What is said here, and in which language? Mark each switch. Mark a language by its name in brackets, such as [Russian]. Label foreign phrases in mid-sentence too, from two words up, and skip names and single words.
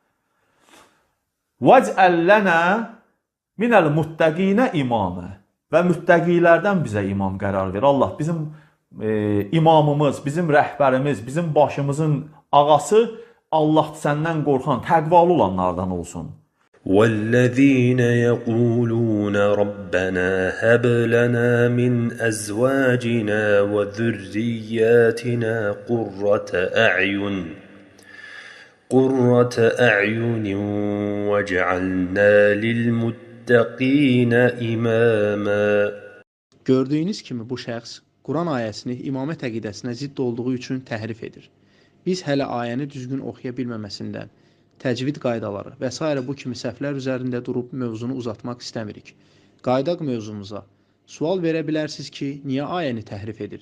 [Arabic] واجعلنا من المتقين إماما, [Azerbaijani] və müttəqilərdən bizə imam qərar ver. Allah bizim imamımız, bizim rəhbərimiz, bizim başımızın ağası Allah səndən qorxan, təqvalı olanlardan olsun. [Arabic] وَالَّذِينَ يَقُولُونَ رَبَّنَا هَبْ لَنَا مِنْ أَزْوَاجِنَا وَذُرِّيَّاتِنَا قُرَّةَ أَعْيُنٍ وَاجْعَلْنَا لِلْمُتَّقِينَ إِمَامًا. [Azerbaijani] Gördüyünüz kimi bu şəxs Quran ayəsini imamət əqidəsinə zidd olduğu üçün təhrif edir. Biz hələ ayəni düzgün oxuya bilməməsindən, təcvid qaydaları və s. bu kimi səhvlər üzərində durub mövzunu uzatmaq istəmirik. Qaydaq mövzumuza. Sual verə bilərsiniz ki, niyə ayəni təhrif edir?